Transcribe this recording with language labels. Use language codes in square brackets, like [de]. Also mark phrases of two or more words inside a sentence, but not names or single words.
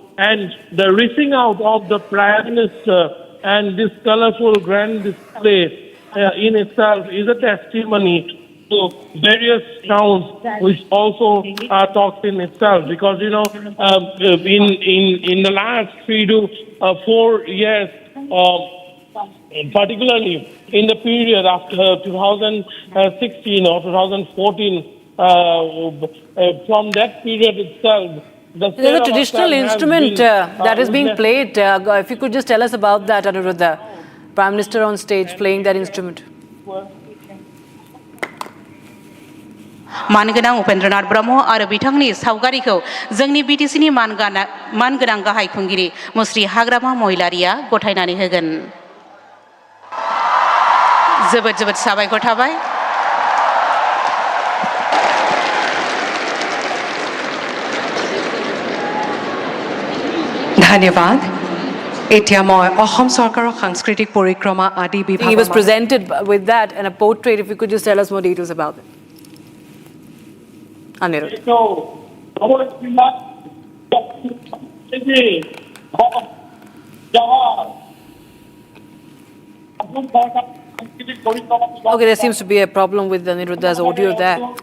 [en] And the reaching out of the Prime Minister and this colorful grand display in itself is a testimony to various towns, which also talks in itself, because in the last 3 to 4 years, particularly in the period after 2016 or 2014, from that period itself, there's a traditional instrument that is being played. If you could just tell us about that, Anuruddha. Prime Minister on stage playing that instrument. [brx] मानगोनां उपेन्द्रनाथ ब्रह्म आरो बिथांनि सावगारिखौ जोंनि बिटिसिनि मानगोनां गाहाय खुंगिरि मुस्रि हाग्रामा महिलारिया गथायनानै होगोन जोबोद साबायखर थाबाय [as] धन्यवाद এতিয়া মই অসম চৰকাৰৰ সাংস্কৃতিক পৰিক্ৰমা আদি বিভাগ [en] He was presented with that and a portrait. If you could just tell us more details about it. Anirudh. Okay, there seems to be a problem with Aniruddha's audio there.